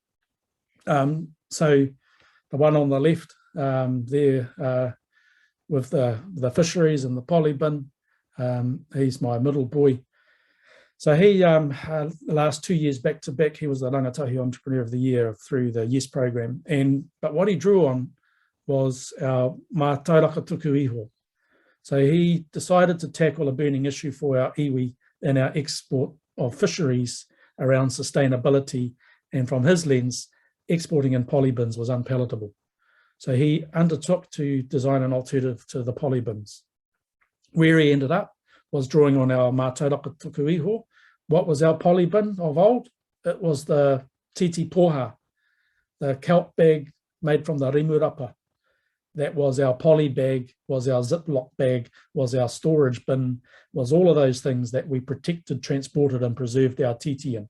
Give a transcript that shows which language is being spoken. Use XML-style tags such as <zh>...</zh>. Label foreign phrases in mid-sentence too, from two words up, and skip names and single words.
<en>So the one on the left there with the fisheries and the poly bin, he's my middle boy. So he, the last 2 years back to back, he was the Rangatahi Entrepreneur of the Year through the YES program. But what he drew on was our</en> <mi>mā tauraka tuku iho.</mi> <en>So he decided to tackle a burning issue for our iwi in our export of fisheries around sustainability. And from his lens, exporting in poly bins was unpalatable. So he undertook to design an alternative to the poly bins. Where he ended up was drawing on our</en> <mi>mātauraka tuku iho.</mi> <en>What was our poly bin of old? It was the</en> <mi>titi poha,</mi> <en>the kelp bag made from the rimurapa. That was our poly bag, was our Ziploc bag, was our storage bin, was all of those things that we protected, transported, and preserved our titi in.</en>